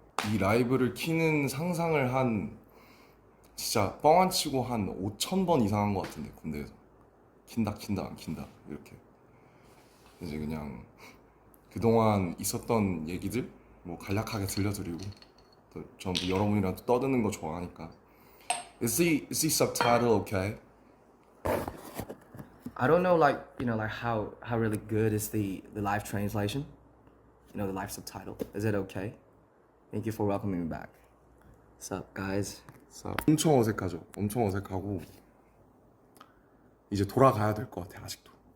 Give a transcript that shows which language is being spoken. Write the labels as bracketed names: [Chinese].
[Korean] 이 라이브를 키는 상상을 진짜 뻥 안 치고 한 5,000번 이상 한 것 같은데, 군대에서 킨다 안 킨다 이렇게. 이제 그냥 그동안 있었던 얘기들 뭐 간략하게 들려드리고, 또 전부 여러분이랑 또 떠드는 거 좋아하니까. [English] Is the subtitle okay? I don't know, like how really good is the live translation, the live subtitle. Is it okay? Thank you for welcoming me back. What's up, guys? [Korean] 엄청 어색하죠. 엄청 어색하고 이제 돌아가야 될 것 같아 아직도.